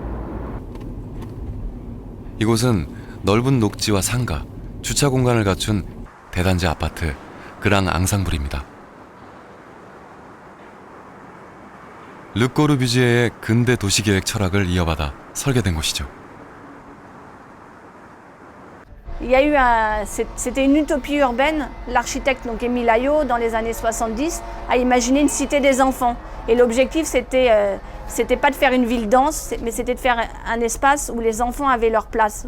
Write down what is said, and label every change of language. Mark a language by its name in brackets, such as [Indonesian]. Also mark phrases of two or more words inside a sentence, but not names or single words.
[Korean] 이곳은 넓은 녹지와 상가, 주차 공간을 갖춘 대단지 아파트 그랑 앙상블입니다. 르꼬르비지에의 근대 도시계획 철학을 이어받아 설계된 곳이죠. [French] Il y a eu c'était une utopie urbaine. L'architecte donc Émile Ayot, dans les années 70, a imaginé une cité des enfants. Et l'objectif, c'était pas de faire une ville dense, mais c'était de faire un espace où les enfants avaient leur place.